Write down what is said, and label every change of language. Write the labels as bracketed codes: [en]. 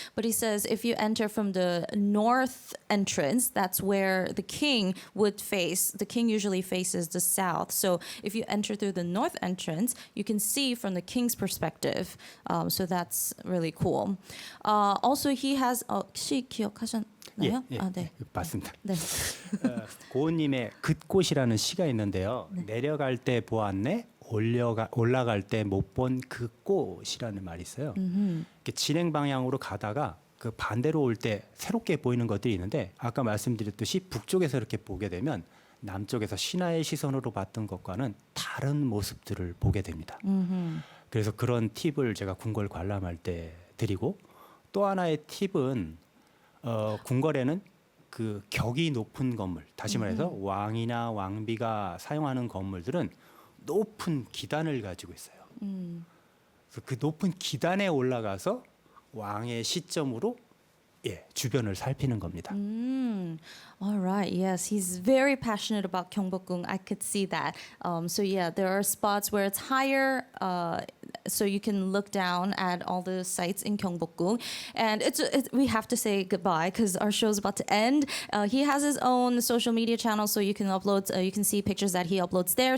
[en] But he says if you enter from the north entrance, that's where the king would face. The king usually faces the south. So if you enter through the north entrance, you can see from the king's perspective. So that's really cool. Also, he has [ko] 혹시 기억하셨나요? 네. 맞습니다. 네. 고은님의 긋꽃이라는 시가 있는데요. 내려갈 때 보았네, 올라갈 때 못 본 그 꽃이라는 말이 있어요. 이렇게 진행 방향으로 가다가 그 반대로 올 때 새롭게 보이는 것들이 있는데 아까 말씀드렸듯이 북쪽에서 이렇게 보게 되면 남쪽에서 신하의 시선으로 봤던 것과는 다른 모습들을 보게 됩니다. 그래서 그런 팁을 제가 궁궐 관람할 때 드리고 또 하나의 팁은 궁궐에는 그 격이 높은 건물, 다시 말해서 왕이나 왕비가 사용하는 건물들은 높은 기단을 가지고 있어요. 그래서 그 높은 기단에 올라가서 왕의 시점으로 주변을 살피는 겁니다. [en] All right. Yes, he's very passionate about Gyeongbokgung. I could see that. So yeah, there are spots where it's higher, so you can look down at all the sites in Gyeongbokgung. And we have to say goodbye because our show's about to end. He has his own social media channel, so you can upload. You can see pictures that he uploads there.